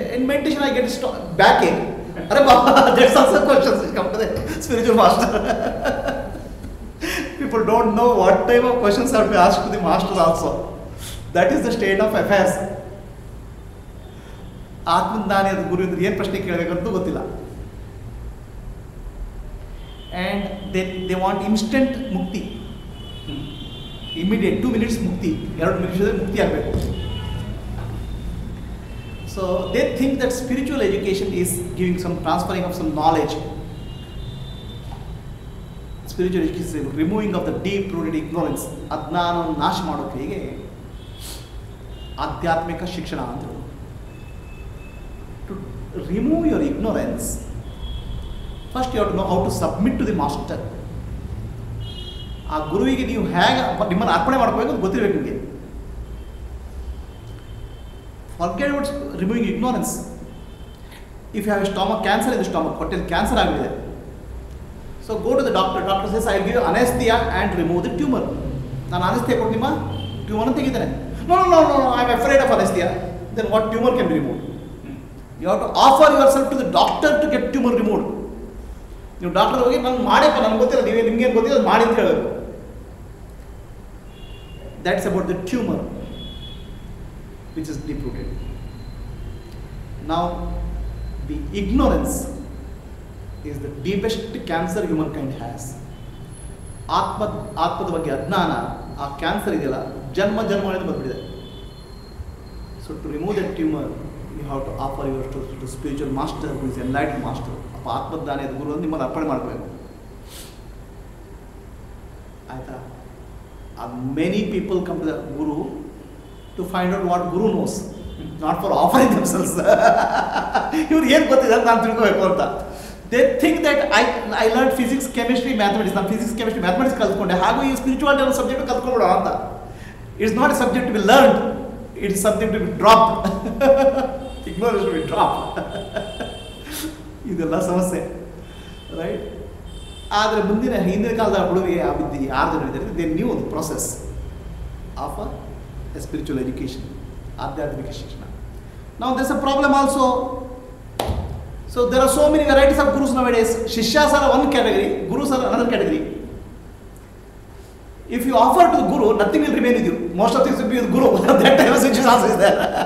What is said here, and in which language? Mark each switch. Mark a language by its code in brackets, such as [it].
[en] In meditation, I get backing. That's also questions which come to the spiritual master. People don't know what type of questions have to be asked to the master also. That is the state of affairs. [kn] ಆತ್ಮಜ್ಞಾನಿಯಾದ ಗುರುವಿಂದ ಏನು ಪ್ರಶ್ನೆ ಕೇಳಬೇಕಂತೂ ಗೊತ್ತಿಲ್ಲ. [en] and they want instant ಮುಕ್ತಿ, immediate 2 minutes ಮುಕ್ತಿ, [kn] 2 ನಿಮಿಷದಲ್ಲಿ ಮುಕ್ತಿ ಆಗಬೇಕು. [en] So they think that spiritual education is giving some transferring of some knowledge. Spiritual education removing of the deep rooted ignorance. [kn] ಅಜ್ಞಾನವನ್ನು ನಾಶ ಮಾಡೋಕ್ಕೆ ಹೀಗೆ ಆಧ್ಯಾತ್ಮಿಕ ಶಿಕ್ಷಣ ಅಂತ. [en] To remove your ignorance, first you have to know how to submit to the master. [kn] ಆ ಗುರುವಿಗೆ ನೀವು ಹೇಗೆ ನಿಮ್ಮನ್ನು ಅರ್ಪಣೆ ಮಾಡ್ಕೋಬೇಕು ಅಂತ ಗೊತ್ತಿರಬೇಕು ನಿಮಗೆ. [en] Forget about removing ignorance. If you have a stomach cancer in the stomach, [kn] ಹೊಟ್ಟೆಲಿ cancer ಆಗಿದೆ, [en] so go to the doctor. Doctor says I will give you anesthesia and remove the tumor. [kn] ನಾನು ಅನೆಸ್ಥಿಯಾ ಕೊಟ್ಟು ನಿಮ್ಮ tumour ತೆಗಿದ್ದೇನೆ. [en] No, I am afraid of anesthesia. Then what tumor can be removed? You have to offer yourself to the doctor to get tumor removed. [kn] ನೀವು doctor ಹೋಗಿ ನಾನು ಮಾಡಪ್ಪ, ನನಗೆ ಗೊತ್ತಿಲ್ಲ, ನಿಮ್ಗೇನು ಗೊತ್ತಿಲ್ಲ, ಅದು ಮಾಡಿ ಅಂತ ಹೇಳಬೇಕು. [en] That's about the tumor which is deep rooted. Now the ignorance is the deepest cancer humankind has. [kn] ಆತ್ಮದ ಬಗ್ಗೆ ಅಜ್ಞಾನ, ಆ ಕ್ಯಾನ್ಸರ್ ಇದೆಯಲ್ಲ, ಜನ್ಮಗಳಿಂದ ಬಂದ್ಬಿಟ್ಟಿದೆ. [en] So to remove that tumor, you have to offer yourself to spiritual master who is enlightened master. [kn] ಅಪ್ಪ ಆತ್ಮಜ್ಞಾನಿಯಾದ ಗುರು ಅಂತ ನಿಮ್ಮನ್ನು ಅರ್ಪಣೆ ಮಾಡಬೇಕು. ಆಯ್ತಾ? [en] Many people come to the guru to find out what guru knows, not for offering themselves. [kn] ಇವ್ರು ಏನು ಗೊತ್ತಿದೆ ಅಂತ ನಾನು ತಿಳ್ಕೋಬೇಕು ಅಂತ. [en] They think that I learned physics, chemistry, mathematics. [kn] ನಾನು physics, chemistry, mathematics ಕಲ್ತ್ಕೊಂಡೆ, ಹಾಗೂ ಈ ಸ್ಪಿರಿಚುವಾಲಿಟಿ ಅನ್ನೋ ಸಬ್ಜೆಕ್ಟ್ ಕಲ್ತ್ಕೊಂಡ್ಬಿಡೋ ಅಂತ. [en] It's not a subject to be learned, it's something to be dropped. Ignorance to be dropped. [kn] ಇದೆಲ್ಲ ಸಮಸ್ಯೆ, ರೈಟ್? ಆದರೆ ಹಿಂದಿನ ಕಾಲದ ಹುಡುಗಿಗೆ ಆ ವಿದ್ಯೆ 6 ಜನ ಇದ್ದಾರೆ. [en] they knew the process of a spiritual education, [kn] ಆಧ್ಯಾತ್ಮಿಕ ಶಿಕ್ಷಣ. [en] ನಾವು there is a problem also. So there are so many varieties of gurus nowadays. Shishyas are one category, gurus are another category. If you offer to the guru, nothing will remain with you. Most of things will be with guru. That type of situation also is there.